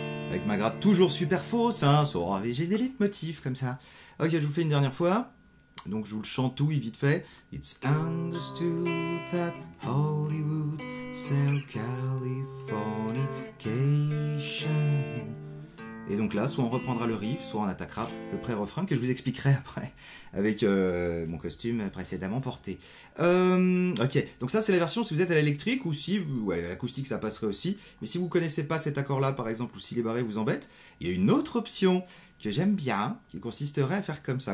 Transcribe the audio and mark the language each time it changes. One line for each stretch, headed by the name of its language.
French: Avec ma gratte toujours super fausse, hein, j'ai des leitmotifs comme ça. Ok, je vous fais une dernière fois. Donc je vous le chantouille vite fait.
English: It's understood that Hollywood sell Californication.
French: Et donc là, soit on reprendra le riff, soit on attaquera le pré-refrain que je vous expliquerai après avec mon costume précédemment porté. Ok, donc ça c'est la version si vous êtes à l'électrique, ou si, ouais, l'acoustique ça passerait aussi. Mais si vous ne connaissez pas cet accord-là par exemple, ou si les barrés vous embêtent, il y a une autre option que j'aime bien, qui consisterait à faire comme ça.